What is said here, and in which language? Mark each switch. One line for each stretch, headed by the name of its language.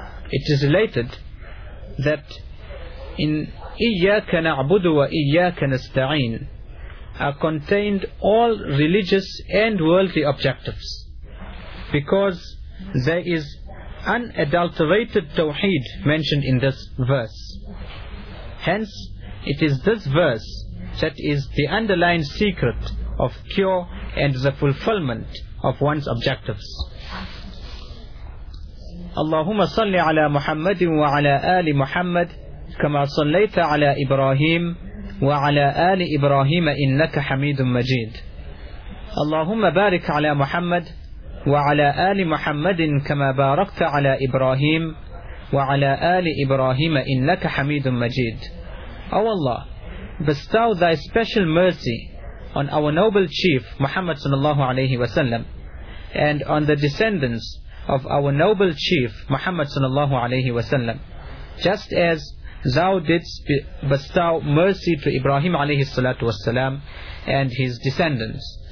English: It is related that in
Arabic: إِيَّاكَ نَعْبُدُ وَإِيَّاكَ نَسْتَعِينَ
English: are contained all religious and worldly objectives, because there is unadulterated tawheed mentioned in this verse. Hence, it is this verse that is the underlying secret of cure and the fulfillment of one's objectives.
Arabic: Allahumma salli ala Muhammadin wa ala ali Muhammad كما صليت على إبراهيم وعلى آل إبراهيم إنك حميد مجيد. اللهم بارك على محمد وعلى آل محمد كما باركت على إبراهيم وعلى آل إبراهيم إنك حميد مجيد.
English: O Allah, bestow thy special mercy on our noble chief Muhammad sallallahu alayhi wa sallam, and on the descendants of our noble chief Muhammad sallallahu alayhi wa sallam, just as thou didst bestow mercy to Ibrahim alayhi salatu wasalam and his descendants.